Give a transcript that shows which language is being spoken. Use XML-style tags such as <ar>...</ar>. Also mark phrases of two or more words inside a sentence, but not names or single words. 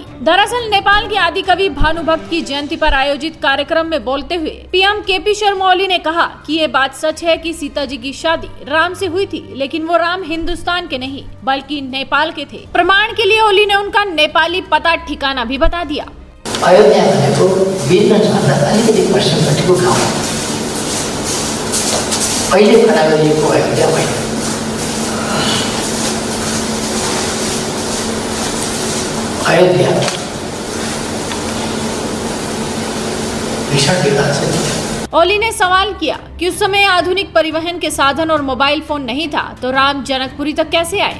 <hi>दरअसल नेपाल के आदि कवि भानुभक्त की जयंती पर आयोजित कार्यक्रम में बोलते हुए पीएम केपी शर्मा ओली ने कहा कि ये बात सच है कि सीता जी की शादी राम से हुई थी, लेकिन वो राम हिंदुस्तान के नहीं बल्कि नेपाल के थे। प्रमाण के लिए ओली ने उनका नेपाली पता ठिकाना भी बता दिया।</hi> <ne>अयोध्या भनेको वीरगञ्जभन्दा अलिकति पश्चिमपट्टिको गाउँ हो। अहिले खडा गरिएको अयोध्या होइन।</ne> <hi>अयोध्या भीषण विवाद से ओली ने सवाल किया कि उस समय आधुनिक परिवहन के साधन और मोबाइल फोन नहीं था, तो राम जनकपुरी तक कैसे आए।</hi>